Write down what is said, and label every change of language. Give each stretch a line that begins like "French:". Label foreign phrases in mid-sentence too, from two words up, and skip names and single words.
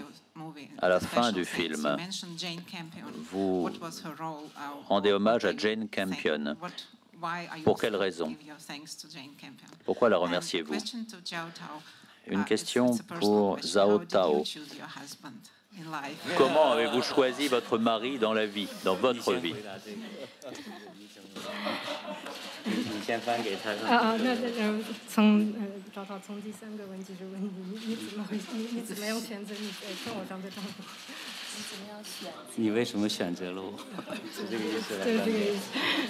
French: À la fin du film, vous rendez hommage à Jane Campion. Pour quelle raison? Pourquoi la remerciez-vous? Une question pour Zhao Tao. Comment avez-vous choisi votre mari dans la vie, dans votre vie?
Chinese: 你先翻给他。那从找到从第三个问题是问你怎么样选择你生活上的丈夫？你怎么样选？你为什么选择了我？是这个意思。对，这个意思。